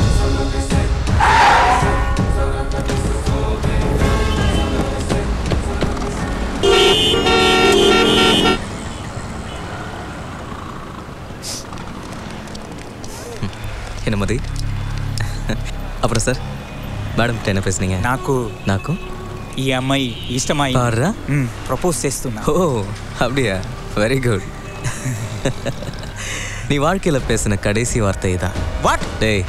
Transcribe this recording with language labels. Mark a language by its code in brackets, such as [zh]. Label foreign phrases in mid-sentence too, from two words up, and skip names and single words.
[ta] என்ன மதி? அப்புறம் சார், మేడం என்ன பேசுனீங்க? [te] నాకు ఈ అమ్మాయి ఇష్టమై ప్రపోజ్ చేస్తున్నా. [en] ఓ அப்படியா? very good. [ta] நீ வாழ்க்கையில் பேசின கடைசி வார்த்தை தான். வாட்? டேய்